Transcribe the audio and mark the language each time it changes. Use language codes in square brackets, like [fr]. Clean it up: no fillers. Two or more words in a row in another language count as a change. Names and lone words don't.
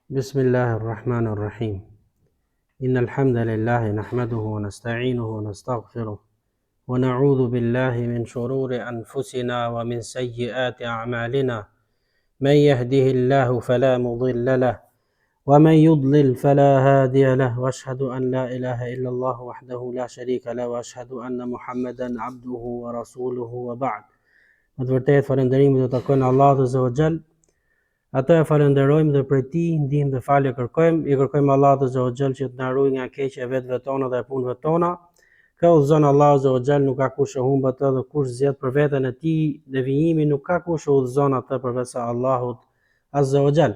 [ar] بسم الله الرحمن الرحيم إن الحمد لله نحمده ونستعينه ونستغفره ونعوذ بالله من شرور أنفسنا ومن سيئات أعمالنا من يهده الله فلا مضل له ومن يضلل فلا هادي له وأشهد أن لا إله إلا الله وحده لا شريك له وأشهد أن محمدا عبده ورسوله وبعد. [sq] Më të vërtetë falënderimi do të takojnë Allahut [ar] عز وجل. [sq] Atë e falenderojmë dhe prej tij ndihmë dhe falje kërkojmë. I kërkojmë Allahut [ar] عز وجل [sq] që të na ruajë nga keqja e vetëve tona dhe punëve tona. Ka udhëzon Allahu [ar] عز وجل, [sq] nuk ka kush e humb atë dhe kush zgjedh për veten e tij devijimin, nuk ka kush e udhëzon atë përveç Allahut [ar] عز وجل.